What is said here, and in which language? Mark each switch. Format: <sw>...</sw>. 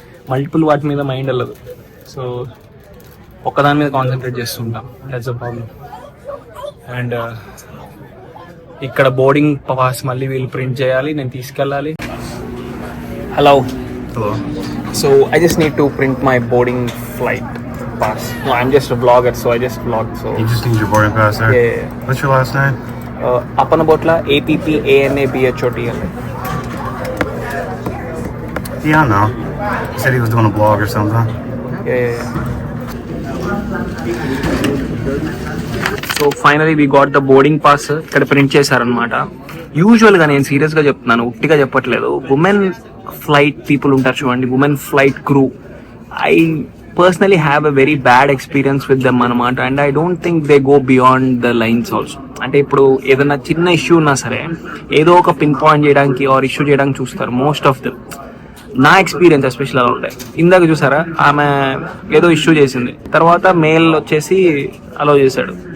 <te>Multiple వాటి మీద mind వెళ్ళదు. సో ఒక్కదాని మీద కాన్సన్ట్రేట్ చేస్తుంటాం,</te> <en>That's the problem.</en> <te>అండ్ ఇక్కడ బోర్డింగ్ పాస్ మళ్ళీ వీళ్ళు ప్రింట్ చేయాలి, నేను తీసుకెళ్ళాలి. Hello.</te> <en>So I just need to print my boarding flight pass. No, I'm just a vlogger, so I just vlog. So you just need your boarding pass there? Yeah. What's your last name? Appanabotla, APPANABHOTL. Yeah, I know. He said he was doing a blog or something. Yeah. So finally we got the boarding pass.</en> <te>ఇక్కడ print చేశారనమాట. యూజువల్గా నేను సీరియస్గా చెప్తున్నాను, ఉట్టిగా చెప్పట్లేదు. Women flight people ఉంటారు చూడండి, women flight crew.</te> <en>I personally have a very bad experience with them</en> <te>అనమాట.</te> <en>And I don't think they go beyond the lines also.</en> <te>అంటే ఇప్పుడు ఏదైనా చిన్న ఇష్యూ ఉన్నా సరే ఏదో ఒక పిన్ పాయింట్ చేయడానికి ఆర్ ఇష్యూ చేయడానికి చూస్తారు</te> <en>Most of them.</en> <te>నా ఎక్స్పీరియన్స్ ఎస్పెషల్ అలా ఉంటాయి. ఇందాక చూసారా, ఆమె ఏదో ఇష్యూ చేసింది, తర్వాత మెయిల్ వచ్చేసి అలో చేశాడు.</te>